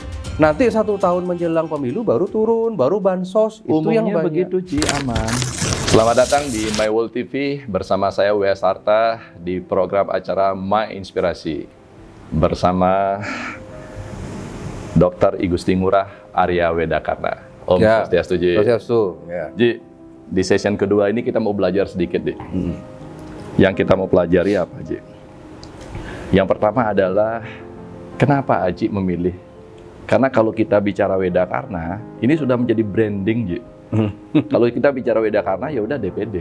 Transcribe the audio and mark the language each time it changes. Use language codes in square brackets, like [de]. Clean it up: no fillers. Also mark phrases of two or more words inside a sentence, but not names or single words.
[id] Nanti 1 tahun menjelang pemilu baru turun, baru bansos. Itu Umumnya yang banyak. begitu Ci, aman. Selamat datang di My World TV bersama saya W.S. Harta di program acara My Inspirasi bersama Dr. I Gusti Ngurah Arya Wedakarna. Om Ya, Swastiastu, Ji. Swastiastu, ya. Ji, di session kedua ini kita mau belajar sedikit, Ji. Yang kita mau pelajari apa, Ji? Yang pertama adalah kenapa Aji memilih? Karena kalau kita bicara Wedakarna, ini sudah menjadi branding, Ji. Kalau kita bicara Wedakarna ya udah DPD.